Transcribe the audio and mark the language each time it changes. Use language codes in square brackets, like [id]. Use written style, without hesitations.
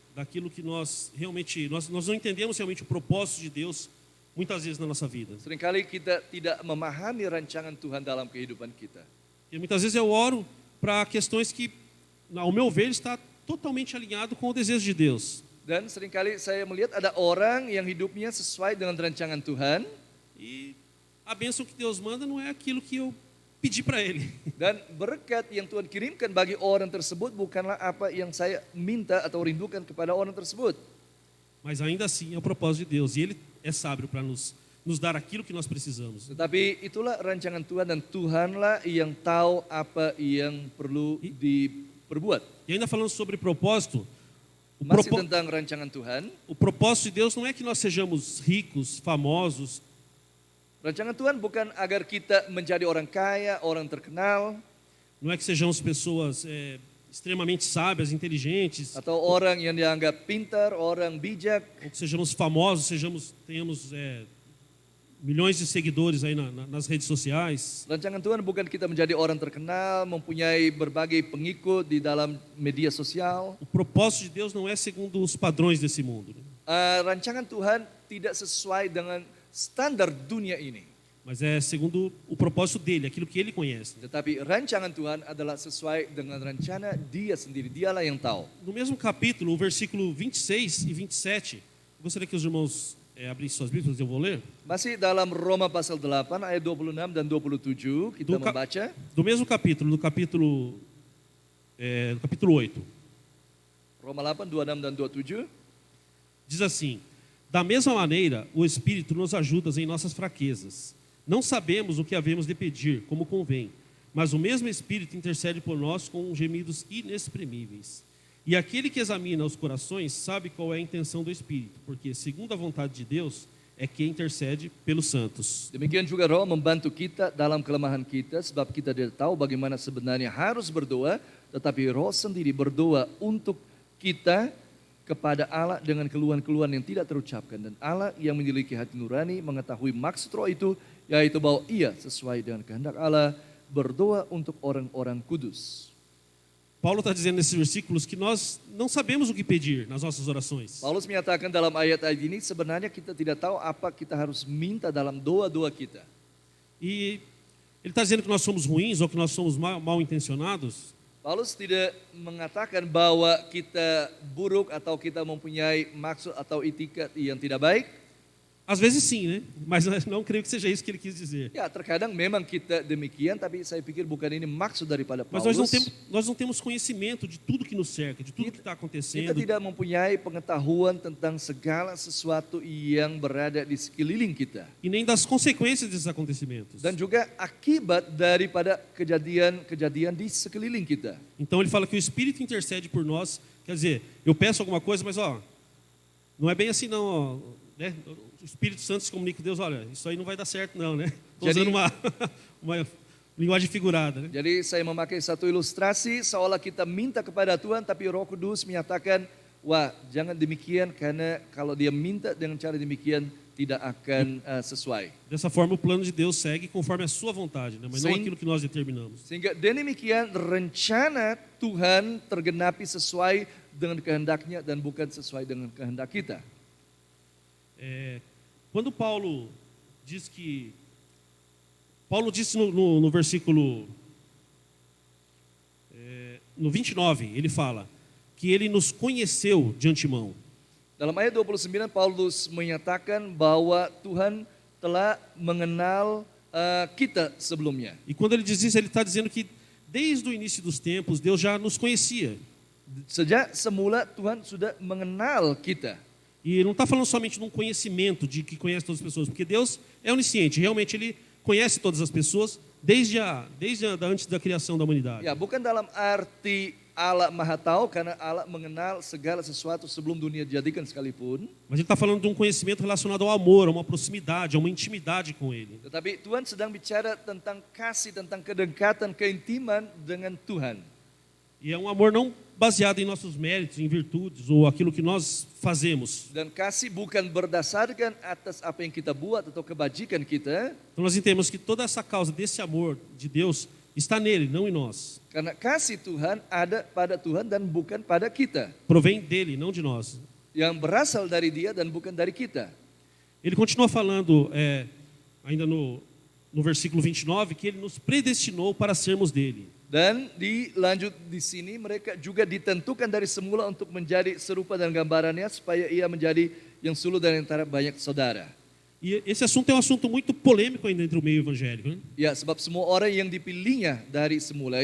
[pt] Daquilo que nós realmente, nós não entendemos realmente o propósito de Deus muitas vezes na nossa vida. [id] Seringkali kita tidak memahami rancangan Tuhan dalam kehidupan kita. [pt] E muitas vezes eu oro para questões que, ao meu ver, está totalmente alinhado com o desejo de Deus. [id] Dan seringkali saya melihat ada orang yang hidupnya sesuai dengan rancangan Tuhan. [pt] E a bênção que Deus manda não é aquilo que eu pedi para Ele. [id] Dan berkat yang Tuhan kirimkan bagi orang tersebut bukanlah apa yang saya minta atau rindukan kepada orang tersebut. [pt] Mas ainda assim é o propósito de Deus. E Ele é sábio para nos dar aquilo que nós precisamos. [id] Tetapi itulah rancangan Tuhan dan Tuhanlah yang tahu apa yang perlu diperbuat. [pt] E ainda falando sobre propósito, [id] Masih tentang rancangan Tuhan. [pt] o propósito de Deus não é que nós sejamos ricos, famosos. [id] Rancangan Tuhan bukan agar kita menjadi orang kaya, orang terkenal, [pt] Não é que sejamos pessoas extremamente sábias, inteligentes, [id] atau orang yang dianggap pintar, orang bijak. [pt] ou que sejamos famosos, tenhamos milhões de seguidores aí nas redes sociais. [id] Rancangan Tuhan bukan kita menjadi orang terkenal, mempunyai berbagai pengikut di dalam media sosial. [pt] O propósito de Deus não é segundo os padrões desse mundo. [id] Rancangan Tuhan tidak sesuai dengan standar dunia ini. [pt] mas é segundo o propósito dele, aquilo que ele conhece. [id] Tetapi rancangan Tuhan adalah sesuai dengan rencana Dia sendiri. Dialah yang tahu. [pt] No mesmo capítulo, o versículo 26 e 27, eu gostaria que os irmãos abrissem suas Bíblias, eu vou ler. [id] Masih dalam Roma pasal 8 ayat 26 dan 27 kita membaca. [pt] Do mesmo capítulo, do capítulo 8. [id] Roma 8, 26 dan 27. [pt] Diz assim: da mesma maneira, o Espírito nos ajuda em nossas fraquezas. Não sabemos o que havemos de pedir, como convém, mas o mesmo Espírito intercede por nós com gemidos inexprimíveis. E aquele que examina os corações sabe qual é a intenção do Espírito, porque, segundo a vontade de Deus, é que intercede pelos santos. [id] Demikian juga Roh membantu kita dalam kelemahan kita, sebab kita tidak tahu bagaimana sebenarnya harus berdoa, tetapi Roh sendiri berdoa untuk kita kepada Allah dengan keluhan-keluhan yang tidak terucapkan. Dan Allah yang memiliki hati nurani mengetahui maksud Roh itu, yaitu bahwa ia sesuai dengan kehendak Allah berdoa untuk orang-orang kudus. [pt] Paulo está dizendo nesses versículos que nós não sabemos o que pedir nas nossas orações. [id] Paulus menyatakan dalam ayat-ayat ini sebenarnya kita tidak tahu apa kita harus minta dalam doa-doa kita. [pt] E ele está dizendo que nós somos ruins ou que nós somos mal intencionados. [id] Paulus tidak mengatakan bahwa kita buruk atau kita mempunyai maksud atau etikat yang tidak baik. [pt] Às vezes sim, né? Mas não creio que seja isso que ele quis dizer. [id] Ya, terkadang memang kita demikian, tapi saya pikir bukan ini maksud daripada [pt] Mas [id] Paulus. [pt] nós não temos conhecimento de tudo que nos cerca, de tudo que está [id] Kita [pt] acontecendo. [id] tidak mempunyai pengetahuan tentang segala sesuatu yang berada di sekeliling kita. [pt] E nem das consequências desses acontecimentos. [id] Dan juga akibat daripada kejadian-kejadian di sekeliling kita. [pt] Então ele fala que o Espírito intercede por nós. Quer dizer, eu peço alguma coisa, mas não é bem assim não, ó, né? O Espírito Santo se comunica com Deus, olha, isso aí não vai dar certo não, né? Estou usando uma linguagem figurada, né? [id] Jadi saya memakai satu ilustrasi seolah kita minta kepada Tuhan, tapi Roh Kudus menyatakan, wah jangan demikian karena kalau dia minta dengan cara demikian tidak akan sesuai. [pt] Dessa forma o plano de Deus segue conforme a sua vontade, né? Mas não Sim. aquilo que nós determinamos. [id] Sehingga demikian rencana Tuhan tergenapi sesuai dengan kehendaknya dan bukan sesuai dengan kehendak kita. [pt] Quando Paulo disse no versículo no 29, ele fala que ele nos conheceu de antemão. [id] Dalam ayat 29 Paulus menyatakan bahwa Tuhan telah mengenal kita sebelumnya. [pt] E quando ele diz isso, ele está dizendo que desde o início dos tempos Deus já nos conhecia. [id] Sejak semula Tuhan sudah mengenal kita. [pt] E não está falando somente de um conhecimento de que conhece todas as pessoas, porque Deus é onisciente, realmente Ele conhece todas as pessoas desde antes da criação da humanidade. [id] Ya, bukan dalam arti Allah Maha Tahu karena Allah mengenal segala sesuatu sebelum dunia dijadikan sekalipun. [pt] Mas Ele está falando de um conhecimento relacionado ao amor, a uma proximidade, a uma intimidade com Ele. [id] Tetapi Tuhan sedang bicara tentang kasih, tentang kedekatan, keintiman dengan Tuhan. [pt] E é um amor não baseado em nossos méritos, em virtudes ou aquilo que nós fazemos. [id] Dan kasih bukan berdasarkan atas apa yang kita buat atau kebajikan kita. [pt] Então nós entendemos que toda essa causa desse amor de Deus está nele, não em nós. [id] Karena kasih Tuhan ada pada Tuhan dan bukan pada kita. [pt] Provém dele, não de nós. [id] Yang berasal dari Dia dan bukan dari kita. [pt] Ele continua falando, ainda no versículo 29, que ele nos predestinou para sermos dele. [id] Dan dilanjut di sini mereka juga ditentukan dari semula untuk menjadi serupa dan gambarannya supaya ia menjadi yang sulung dari antara banyak saudara. [pt] E esse assunto é um assunto muito polêmico ainda entre o meio evangélico, né? [id] Ya, sebab semua orang yang dipilihnya dari semula.